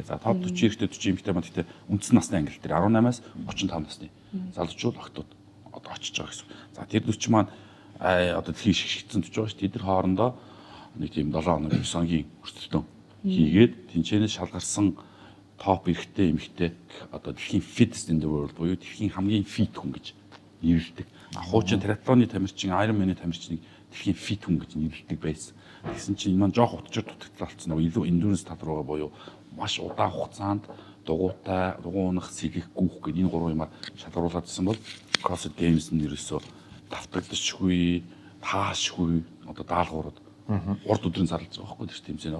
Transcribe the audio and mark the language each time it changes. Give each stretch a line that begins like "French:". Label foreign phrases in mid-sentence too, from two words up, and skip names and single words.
Mongolian: За топ 40 эрэгтэй 40 эмэгтэй маань гэхдээ үндсэн насны ангилал дээр 18-аас 35 насны залуучууд охтууд одоо очиж байгаа гэсэн. За тэр 40 маань одоо дэлхийн шигшгдсэн 40 байгаа шүү. Тэд нар хоорондоо нэг тийм 7 хоног 9 хоногийн өрсөлдөөн хийгээд тэнцэнээс шалгарсан топ эрэгтэй эмэгтэй одоо дэлхийн
English: fittest in the world
Mongolian: буюу дэлхийн хамгийн fit хүн гэж нэрлэдэг. Хуучин триатлоны тамирчин, Ironman-ы тамирчныг дэлхийн фит хүн гэж нэрлэдэг байсан. Тэгсэн чинь энэ маань жоох утчаар дутагдал болсон. Нөгөө илүү endurance тал руугаа буюу маш удаан хугацаанд дугуйтай, дугуйнах, сэлэх, гүүх гэдэг энэ гурван юмар шалгаруулад ирсэн бол CrossFit Games нь ерөөсөө давтагдчихгүй, таашгүй, одоо даалгаврууд урд өдрийн зарлж байгаа байхгүй тийм тэмцээн.